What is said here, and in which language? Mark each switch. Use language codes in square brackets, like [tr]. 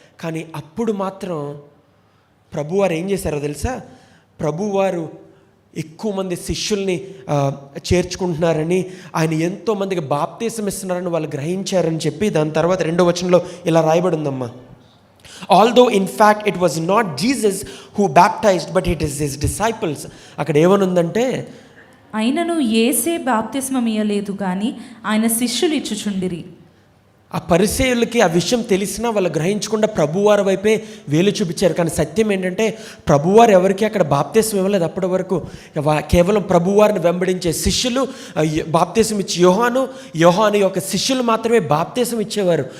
[te] కానీ అప్పుడు మాత్రం ప్రభువారు ఏం చేశారో తెలుసా? ప్రభువారు ఎక్కువ మంది శిష్యుల్ని చేర్చుకుంటున్నారని, ఆయన ఎంతోమందికి బాప్తీసం ఇస్తున్నారని వాళ్ళు గ్రహించారని చెప్పి దాని తర్వాత 2వ వచనంలో ఇలా రాయబడిందమ్మా. [en] Although in fact it was not Jesus who baptized, but it is his disciples. [te] అక్కడ ఏమనుందంటే, ఆయనను యేసే బాప్తిస్మం ఇయ్యలేదు కానీ ఆయన శిష్యులు ఇచ్చుచుండిరి. ఆ పరిసయ్యులకి ఆ విషయం తెలిసినా వాళ్ళు గ్రహించకుండా ప్రభువారి వైపే వేలు చూపించారు. కానీ సత్యం ఏంటంటే ప్రభువారు ఎవరికి అక్కడ బాప్తిస్మం ఇవ్వలేదు. అప్పటి వరకు కేవలం ప్రభువారిని వెంబడించే శిష్యులు బాప్తిస్మం ఇచ్చి యోహాను యొక్క శిష్యులు మాత్రమే బాప్తిస్మం ఇచ్చేవారు.